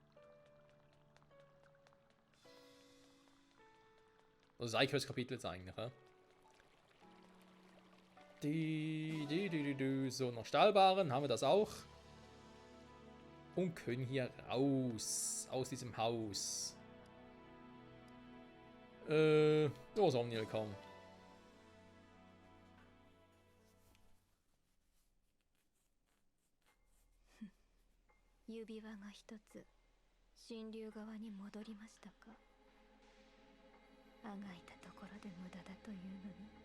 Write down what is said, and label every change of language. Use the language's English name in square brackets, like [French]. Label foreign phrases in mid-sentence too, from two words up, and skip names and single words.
[German] Also das Ike Kapitel jetzt eigentlich, ja. So, noch Stahlbaren, haben wir das auch. Und können hier raus, aus diesem Haus. Wo ist Omniel kommen? [Japanese] 指輪が一つ神竜側に戻りましたか。あがいたところで無駄だというのに。